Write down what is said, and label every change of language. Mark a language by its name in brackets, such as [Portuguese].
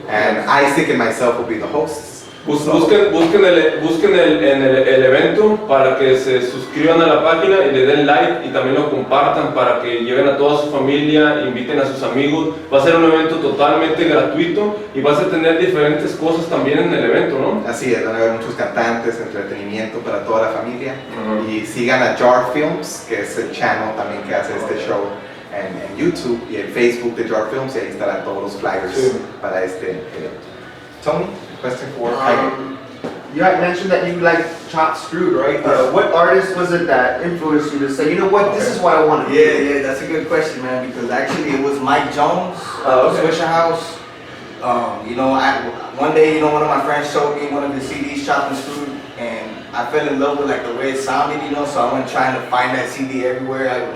[English] And Isaac and myself will be the hosts. [Spanish] Busquen el evento para que se suscriban a la página y le den like y también lo compartan para que lleven a toda su familia, inviten a sus amigos. Va a ser un evento totalmente gratuito y vas a tener diferentes cosas también en el evento, ¿no? Así es, van a haber muchos cantantes, entretenimiento para toda la familia. Y sigan a J.A.R Films, que es el channel también que hace este show en YouTube y en Facebook de J.A.R Films, y ahí estarán todos los flyers para este evento. [English] Tony, question for Jaime. You had mentioned that you like Chopped Screwed, right? What artist was it that influenced you to say, you know what, this is what I want to do? Yeah, that's a good question, man, because actually it was Mike Jones, Swisher House. You know, one day, you know, one of my friends showed me one of the CDs, Chopped and Screwed, and I fell in love with like the way it sounded, you know, so I went trying to find that CD everywhere.